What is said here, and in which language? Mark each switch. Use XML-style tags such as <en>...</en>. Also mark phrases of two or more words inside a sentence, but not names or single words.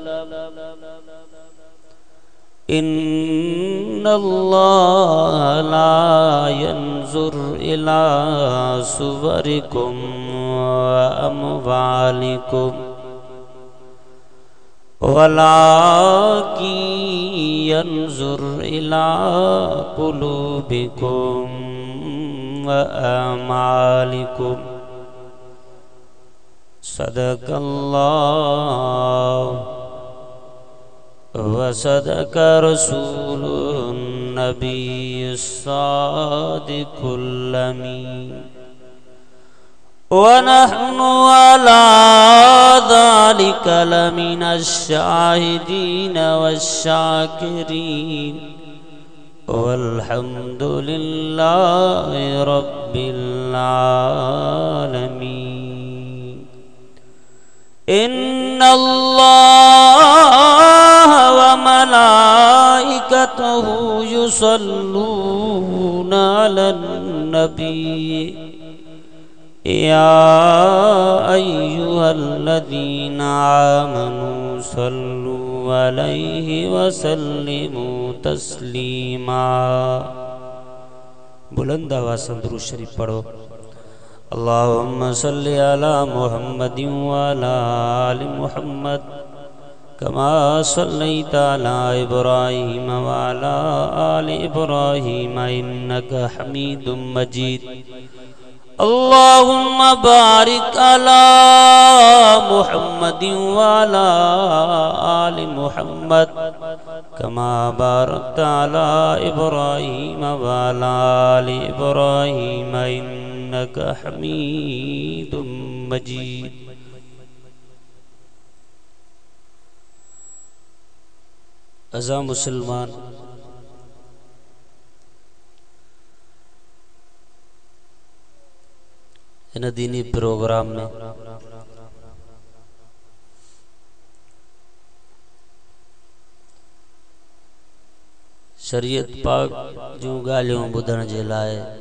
<ar>إن الله لا ينظر إلى صوركم وأموالكم ولكن ينظر إلى قلوبكم وأعمالكم. صدق الله وصدق رسوله النبي الصادق الأمين ونحن على ذلك لمن الشاهدين والشاكرين والحمد لله رب العالمين. إن الله وملائكته يصلون على النبي يا أيها الذين آمنوا صلوا عليه وسلموا تسليما.</ar> <ur>بلند آواز سے درود شریف پڑھو.</ur> <ar>اللهم صل على محمد وعلى آل محمد كما صليت على إبراهيم وعلى آل إبراهيم إنك حميد مجيد. اللهم بارك على محمد وعلى آل محمد كما باركت على إبراهيم وعلى آل إبراهيم إنك حميد مجيد.</ar> <sd>अज़ा मुसलमान, इन दीनी प्रोग्राम में शरीयत पाक जूं ॻाल्हियूं ॿुधण जे लाइ</sd>